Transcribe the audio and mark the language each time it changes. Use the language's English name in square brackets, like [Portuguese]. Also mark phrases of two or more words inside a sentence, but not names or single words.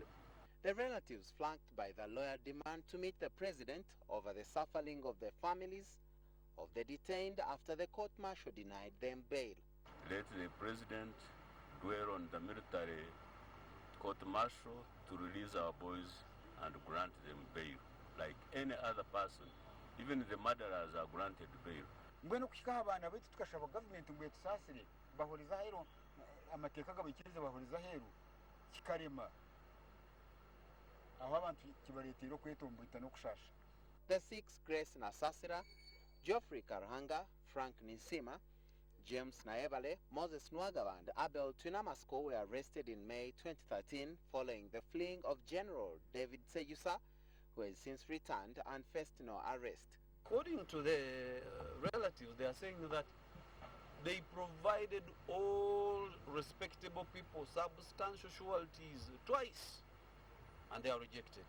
[English] The relatives, flanked by the lawyer, demand to meet the president over the suffering of the families of the detained after the court-martial denied them bail. Let the president dwell on the military court-martial to release our boys and grant them bail, like any other person. Even the murderers are granted bail. [Nyankole] Mbwenu kushika abana betu tukashaba government mbwe tusasire bahuriza hero amateka gabikirize bahuriza hero kikarema aho abantu kibaretero kwetombuita no kushasha. [English] The six, Grace Nasasira, Geoffrey Karhanga, Frank Nisima, James Naebale, Moses Nwagaba and Abel Tunamasko were arrested in May 2013 following the fleeing of General David Sejusa, who has since returned and faced no arrest. According to the relatives, they are saying that they provided all respectable people substantial sureties twice, and they are rejected.